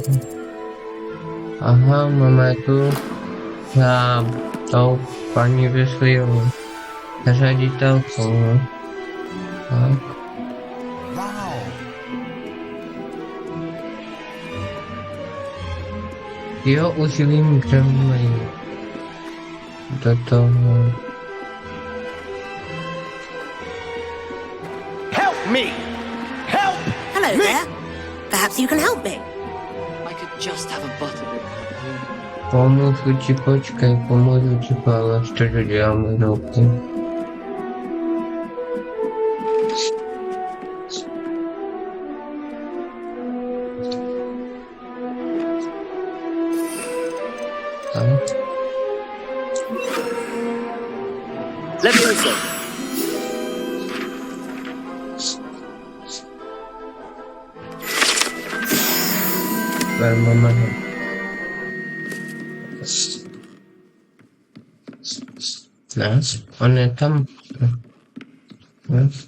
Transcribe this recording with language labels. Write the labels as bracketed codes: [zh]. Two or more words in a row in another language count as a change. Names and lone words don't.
[cs] Aha, máme tu za tou paní Weasleyovou ředitelkou. Tak. Jo, už vím, kde mají. Do toho. [en] Help me! Help! Hello me! there. Perhaps you can help me. I could just have a buttermilk. [cs] Pomůžu ti, počkej, pomůžu ti, ale ještě to děláme ruky. [en] Let me also. [cs] Ne, on je tam. Ne.